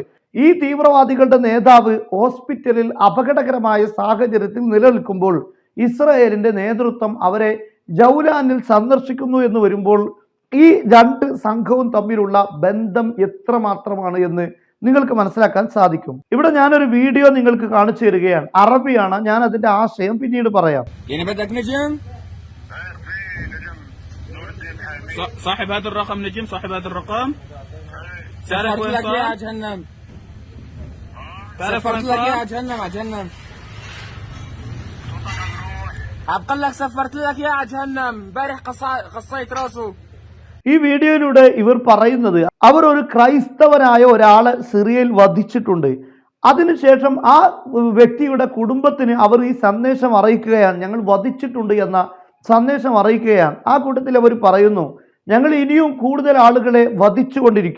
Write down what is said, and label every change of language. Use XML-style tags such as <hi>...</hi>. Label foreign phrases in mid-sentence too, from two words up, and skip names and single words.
<ml>ഈ തീവ്രവാദികളുടെ നേതാവ് ഹോസ്പിറ്റലിൽ അപകടകരമായ സാഹചര്യത്തിൽ നിലനിൽക്കുമ്പോൾ ഇസ്രയേലിന്റെ നേതൃത്വം അവരെ ജൗലാനിൽ സന്ദർശിക്കുന്നു എന്ന് വരുമ്പോൾ ഈ രണ്ട് സംഘവും തമ്മിലുള്ള ബന്ധം എത്രമാത്രമാണ് എന്ന് നിങ്ങൾക്ക് മനസ്സിലാക്കാൻ സാധിക്കും. ഇവിടെ ഞാനൊരു വീഡിയോ നിങ്ങൾക്ക് കാണിച്ചു തരികയാണ്. അറബിയാണ്, ഞാൻ അതിന്റെ ആശയം പിന്നീട് പറയാം.</ml> <ar>صاحب هذا الرقم نجم صاحب هذا الرقم تعرف وين صار؟ يا جهنم تعرف وين صار؟ يا جهنم يا جهنم أبقى لك سفرت لك يا جهنم امبارح قصيت راسه.</ar> <ml>ഈ വീഡിയോയിലൂടെ ഇവർ പറയുന്നത് അവർ ഒരു ക്രൈസ്തവനായ ഒരാളെ സിറിയയിൽ വധിച്ചിട്ടുണ്ട്. അതിനുശേഷം ആ വ്യക്തിയുടെ കുടുംബത്തിന് അവർ ഈ സന്ദേശം അറിയിക്കുകയാണ്, ഞങ്ങൾ വധിച്ചിട്ടുണ്ട് എന്ന സന്ദേശം അറിയിക്കുകയാണ്. ആ കൂട്ടത്തിൽ അവർ പറയുന്നു, ഞങ്ങൾ ഇനിയും കൂടുതൽ ആളുകളെ വധിച്ചുകൊണ്ടിരിക്കും.</ml>